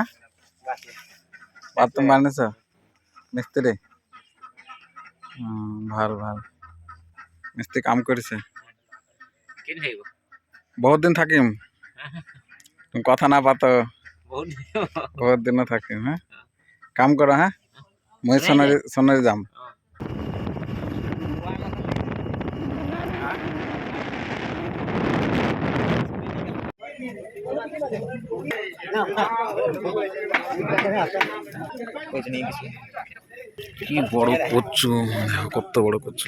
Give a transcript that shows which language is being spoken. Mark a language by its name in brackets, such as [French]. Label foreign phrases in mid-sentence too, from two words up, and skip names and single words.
[Assamese] বাথৰুম বানাইছ? মিস্ত্রি? ভাল ভাল। মিস্ত্রি কাম কৰিছে। বহুত দিন থাকিম। তুমি কথা না পাতো, বহুত দিন থাকিম। [Bangla] হ্যাঁ, কাম করো। হ্যাঁ, [Assamese] মই সোনারি যাম। [Bangla] কি বড় কচু, কত বড় কচু।